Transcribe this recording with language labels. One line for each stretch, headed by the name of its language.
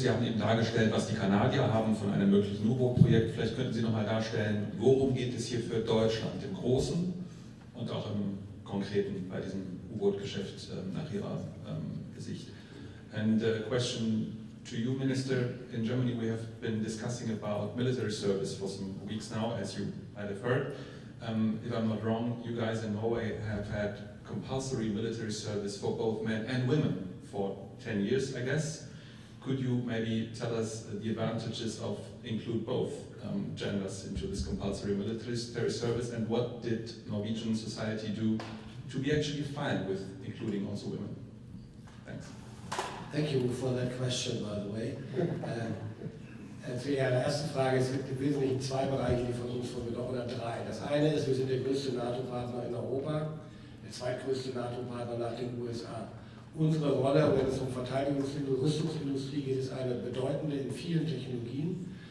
German: Sie haben eben dargestellt, was die Kanadier haben von einem möglichen U-Boot-Projekt. Vielleicht könnten Sie noch mal darstellen, worum geht es hier für Deutschland im Großen und auch im Konkreten bei diesem U-Boot-Geschäft nach Ihrer Sicht.
English: And a question to you, Minister. In Germany we have been discussing about military service for some weeks now, as you might have heard. If I'm not wrong, you guys in Norway have had compulsory military service for both men and women for 10 years, I guess. Could you maybe tell us the advantages of include both genders into this compulsory military service, and what did Norwegian society do to be actually fine with including also women? Thanks. Thank you for that question, by the way.
German: Zu Ihrer ersten Frage, es gibt im Wesentlichen zwei Bereiche, die von uns oder drei. Das eine ist, wir sind der größte NATO-Partner in Europa, der zweitgrößte NATO-Partner nach den USA. Unsere Rolle, wenn es um Verteidigungsindustrie und Rüstungsindustrie geht, ist eine bedeutende in vielen Technologien.